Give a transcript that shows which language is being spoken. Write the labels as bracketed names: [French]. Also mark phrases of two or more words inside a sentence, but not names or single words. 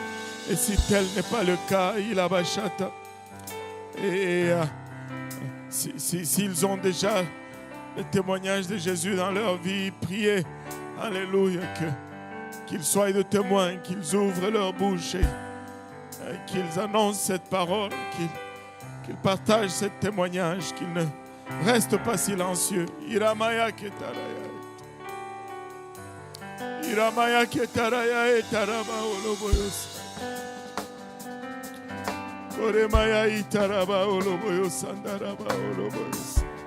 [French] Et si tel n'est pas le cas, il a bachata. Et s'ils ont déjà le témoignage de Jésus dans leur vie, priez. Alléluia. Qu'ils soient de témoins, qu'ils ouvrent leur bouche et qu'ils annoncent cette parole, qu'ils partagent ce témoignage, qu'ils ne restent pas silencieux. Iramaya ketaraya. Iramaya ketaraya etaraba oloboyosa. Koremaya itaraba oloboyosa ndaraba oloboyosa.